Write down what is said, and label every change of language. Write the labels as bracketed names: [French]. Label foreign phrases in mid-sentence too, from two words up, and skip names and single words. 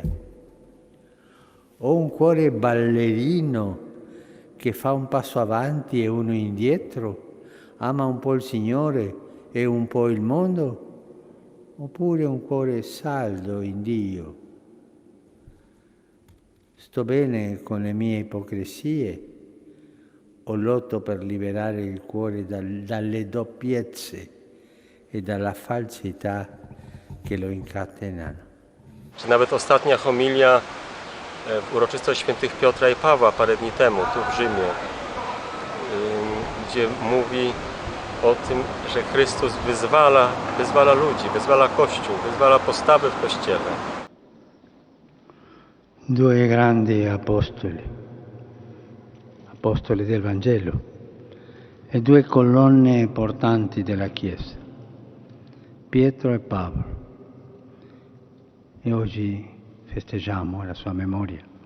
[Italian] Ho un cuore ballerino che fa un passo avanti e uno indietro, ama un po' il Signore e un po' il mondo, oppure un cuore saldo in Dio? Sto bene con le mie ipocrisie o lotto per liberare il cuore dalle doppiezze e dalla falsità che lo incatenano? [Polish] Czy nawet ostatnia homilia w uroczystość świętych Piotra i Pawła parę dni temu, tu w Rzymie, gdzie mówi o tym, że Chrystus wyzwala ludzi, wyzwala Kościół, wyzwala postawy w Kościele. [Italian] Due grandi apostoli, apostoli del Vangelo, e due colonne portanti della Chiesa, Pietro e Paolo. E oggi festeggiamo la sua memoria.